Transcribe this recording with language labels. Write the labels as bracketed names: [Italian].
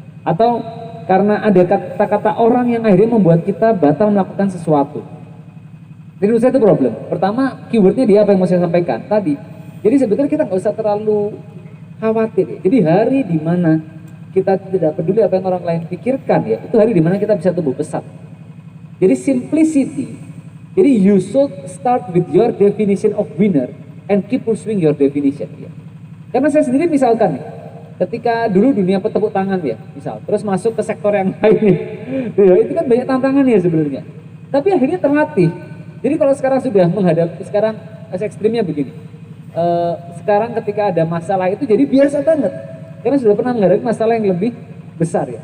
[Indonesian] Atau karena ada kata-kata orang yang akhirnya membuat kita batal melakukan sesuatu. Jadi menurut saya itu problem. Pertama, keywordnya dia apa yang mau saya sampaikan tadi. Jadi sebetulnya kita nggak usah terlalu khawatir ya. Jadi hari dimana kita tidak peduli apa yang orang lain pikirkan ya, itu hari dimana kita bisa tumbuh pesat. Jadi simplicity. Jadi [English] you should start with your definition of winner and keep pursuing your definition ya. [Indonesian] Karena saya sendiri misalkan nih, ketika dulu dunia tepuk tangan ya, misal, terus masuk ke sektor yang lain ya, itu kan banyak tantangan ya sebenarnya. Tapi akhirnya terlatih. Jadi kalau sekarang sudah menghadapi, sekarang ekstrimnya begini. Sekarang ketika ada masalah itu jadi biasa banget. Karena sudah pernah menghadapi masalah yang lebih besar ya.